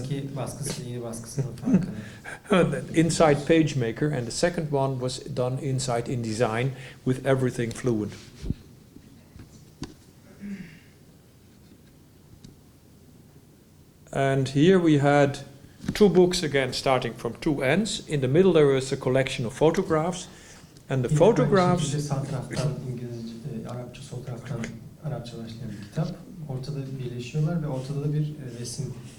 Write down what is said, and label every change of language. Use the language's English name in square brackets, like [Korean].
[Turkish] Eski baskısı, yeni baskısının farkını. [English] inside PageMaker, and the second one was done inside InDesign with everything fluent. And here we had two books again, starting from two ends. In the middle there was a collection of photographs, and the [Turkish] Yine [English] photographs. [Turkish] aynı şekilde sağ taraftan İngilizce, Arapça, sol taraftan Arapça başlayan bir kitap. Ortada birleşiyorlar ve ortada da bir resim.